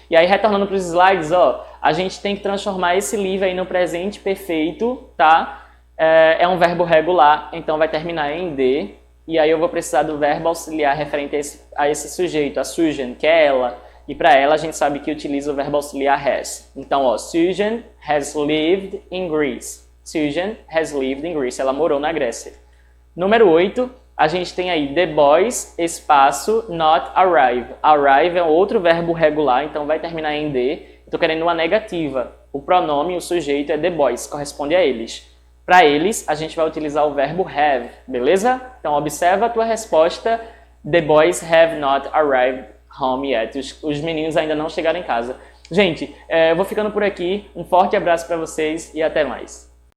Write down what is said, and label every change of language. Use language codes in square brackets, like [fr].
[pt] E aí, retornando para os slides, ó, a gente tem que transformar esse live aí no presente perfeito, tá? É um verbo regular, então vai terminar em D. E aí eu vou precisar do verbo auxiliar referente a esse sujeito, a Susan, que é ela. E para ela a gente sabe que utiliza o verbo auxiliar has. [en] Então, ó, Susan has lived in Greece. Susan has lived in Greece. [pt] Ela morou na Grécia. Número 8, a gente tem aí the boys, espaço, not arrive. Arrive é outro verbo regular, então vai terminar em D. Estou querendo uma negativa. O pronome, o sujeito é the boys, corresponde a eles. Para eles, a gente vai utilizar o verbo have, beleza? Então, observa a tua resposta. [en] The boys have not arrived home yet. [pt] Os meninos ainda não chegaram em casa. Gente, eu vou ficando por aqui. Um forte abraço para vocês e até mais.